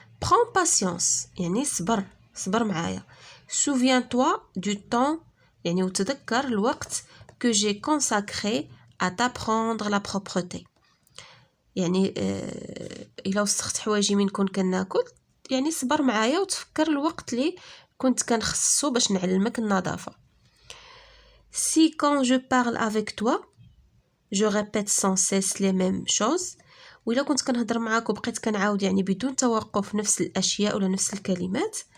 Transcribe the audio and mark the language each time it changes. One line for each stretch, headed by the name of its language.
French: Prends patience.
Arabic: يعني صبر معايا.
French: Souviens-toi du temps
Arabic: يعني وتذكر الوقت
French: que j'ai consacré à t'apprendre la propreté.
Arabic: يعني إلا وسخت حوايجي من كناكل يعني صبر معايا وتفكر الوقت اللي كنت كنخصصو باش نعلمك النظافة.
French: Si quand je parle avec toi je répète sans cesse les mêmes choses.
Arabic: وإلا كنت كنهضر معاك وبقيت كنعاود يعني بدون توقف نفس الأشياء ولا نفس الكلمات.